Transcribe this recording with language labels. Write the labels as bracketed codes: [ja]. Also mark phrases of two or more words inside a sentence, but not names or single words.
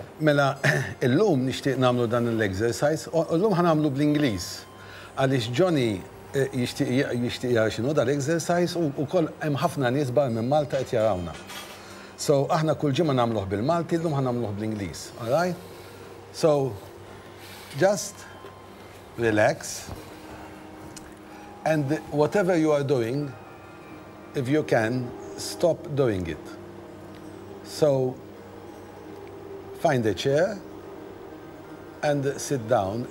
[mt] Mela, illum nixtieq nagħmlu dan l-exercise, u llum ħanagħmlu bl-Ingliż. Għaliex Johnny jixtieq jara x'inhu dal-exercise u wkoll hemm ħafna nies barra minn Malta qed jarawna. So aħna kull ġimgħa nagħmluh bil-Malti, llum ħanagħmluh bl-Ingliż. [en] All right? So just relax and whatever you are doing, if you can, stop doing it. So, find a chair and sit down.